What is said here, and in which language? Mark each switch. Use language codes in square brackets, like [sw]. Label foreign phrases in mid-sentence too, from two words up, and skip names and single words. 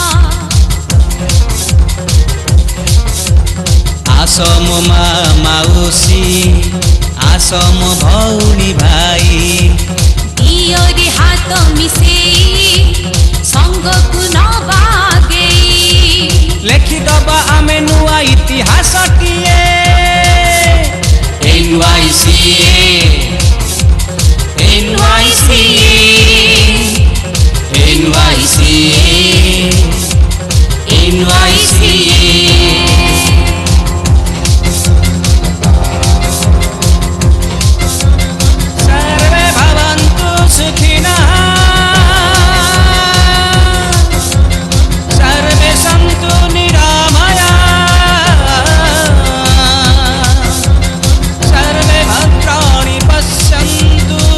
[or] ଆସ ମୋ ମା ମାଉସୀ ଆସ ମୋ ଭଉଣୀ ଭାଇ ଦିଅରେ ହାତ ମିଶେଇ ସଙ୍ଗକୁ ନବାଗେଇ ଲେଖିଦବା ଆମେ ନୂଆ ଇତିହାସଟିଏ NYCA NYCA NYCA NYCA [sa] सर्वे भवन्तु सुखिनः सर्वे सन्तु निरामयाः सर्वे भद्राणि पश्यन्तु